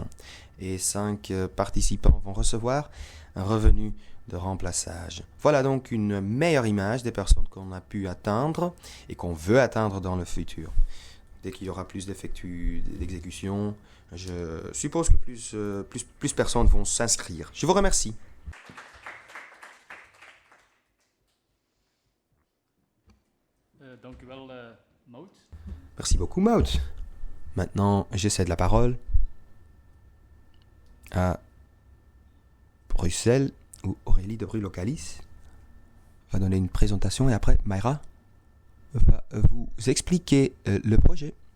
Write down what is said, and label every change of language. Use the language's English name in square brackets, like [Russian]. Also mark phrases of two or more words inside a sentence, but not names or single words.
[French] Et 5 participants vont recevoir un revenu de remplaçage. Voilà donc une meilleure image des personnes qu'on a pu atteindre et qu'on veut atteindre dans le futur. Dès qu'il y aura plus d'exécution, je suppose que plus personnes vont s'inscrire. Je vous remercie. [Dutch] Dank u wel, Maud. [French] Merci beaucoup, Maud. Maintenant, je cède la parole à Bruxelles, où Aurélie de Brulocalis va donner une présentation et après, Mayra va vous expliquer le projet.